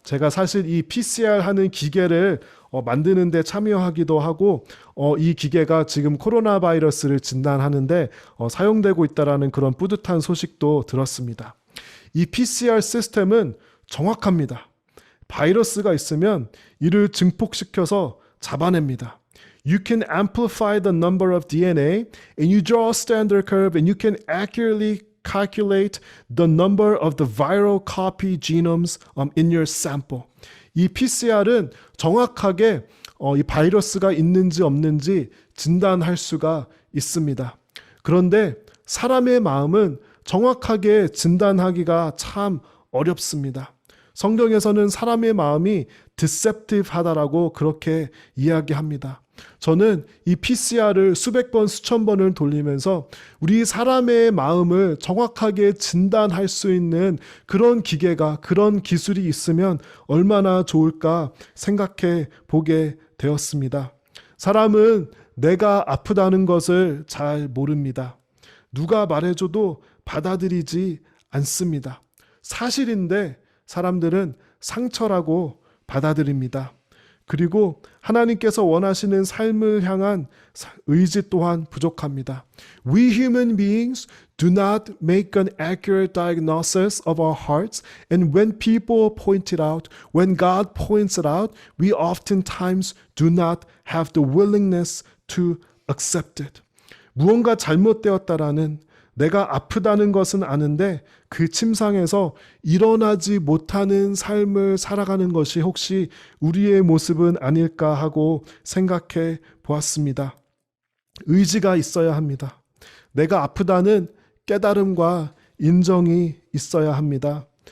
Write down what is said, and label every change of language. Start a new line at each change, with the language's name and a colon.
Korean: 제가 사실 이 PCR 하는 기계를 만드는 데 참여하기도 하고 이 기계가 지금 코로나 바이러스를 진단하는데 사용되고 있다는 그런 뿌듯한 소식도 들었습니다. 이 PCR 시스템은 정확합니다. 바이러스가 있으면 이를 증폭시켜서 잡아냅니다.
English: You can amplify the number of DNA and you draw a standard curve and you can accurately calculate the number of the viral copy genomes in your sample.
Korean: 이 PCR은 정확하게 이 바이러스가 있는지 없는지 진단할 수가 있습니다. 그런데 사람의 마음은 정확하게 진단하기가 참 어렵습니다. 성경에서는 사람의 마음이 deceptive 하다라고 그렇게 이야기합니다. 저는 이 PCR을 수백 번, 수천 번을 돌리면서 우리 사람의 마음을 정확하게 진단할 수 있는 그런 기계가, 그런 기술이 있으면 얼마나 좋을까 생각해 보게 되었습니다. 사람은 내가 아프다는 것을 잘 모릅니다. 누가 말해줘도 받아들이지 않습니다. 사실인데 사람들은 상처라고 받아들입니다. 그리고 하나님께서 원하시는 삶을 향한 의지 또한 부족합니다.
English: We human beings do not make an accurate diagnosis of our hearts, and when people point it out, when God points it out, we oftentimes do not have the willingness to accept it.
Korean: 무언가 잘못되었다라는 내가 아프다는 것은 아는데 그 침상에서 일어나지 못하는 삶을 살아가는 것이 혹시 우리의 모습은 아닐까 하고 생각해 보았습니다. 의지가 있어야 합니다. 내가 아프다는 깨달음과 인정이 있어야 합니다.